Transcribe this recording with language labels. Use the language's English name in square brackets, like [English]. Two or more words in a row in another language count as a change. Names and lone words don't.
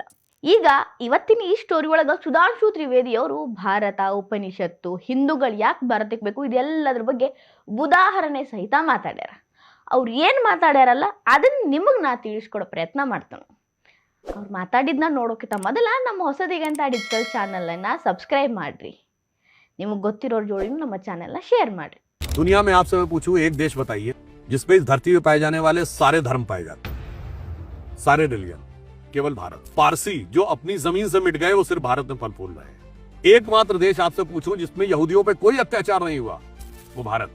[Kannada] ಈಗ ಇವತ್ತಿನ ಈ ಸ್ಟೋರಿ ಒಳಗೆ ಸುಧಾಂಶು ತ್ರಿವೇದಿ ಅವರು ಭಾರತ, ಉಪನಿಷತ್ತು, ಹಿಂದೂಗಳು ಯಾಕೆ ಭಾರತಕ್ಕೆ ಬೇಕು ಇದೆಲ್ಲದ್ರ ಬಗ್ಗೆ ಉದಾಹರಣೆ ಸಹಿತ ಮಾತಾಡ್ಯಾರ. ಅವ್ರು ಏನು ಮಾತಾಡ್ಯಾರಲ್ಲ ಅದನ್ನ ನಿಮಗೆ ನಾ ತಿಳಿಸ್ಕೊಡೋ ಪ್ರಯತ್ನ ಮಾಡ್ತಾನೆ. ಅವ್ರು ಮಾತಾಡಿದ್ನ ನೋಡೋಕ್ಕಿಂತ ಮೊದಲ ನಮ್ಮ ಹೊಸದಿಗಂತ ಡಿಜಿಟಲ್ ಚಾನಲನ್ನು ಸಬ್ಸ್ಕ್ರೈಬ್ ಮಾಡ್ರಿ. ನಿಮಗೆ ಗೊತ್ತಿರೋರ ಜೋಡಿ ನಮ್ಮ ಚಾನೆಲ್ನ ಶೇರ್ ಮಾಡ್ರಿ. [Hindi] दुनिया में आपसे मैं पूछूं एक देश बताइए जिसपे इस धरती पे पाए जाने वाले सारे धर्म पाए जाते हैं, सारे रिलीजन. केवल भारत. पारसी जो अपनी जमीन से मिट गए वो सिर्फ भारत में फल फूल रहे हैं. एकमात्र देश आपसे पूछूं जिसमें यहूदियों पे कोई अत्याचार नहीं हुआ, वो भारत.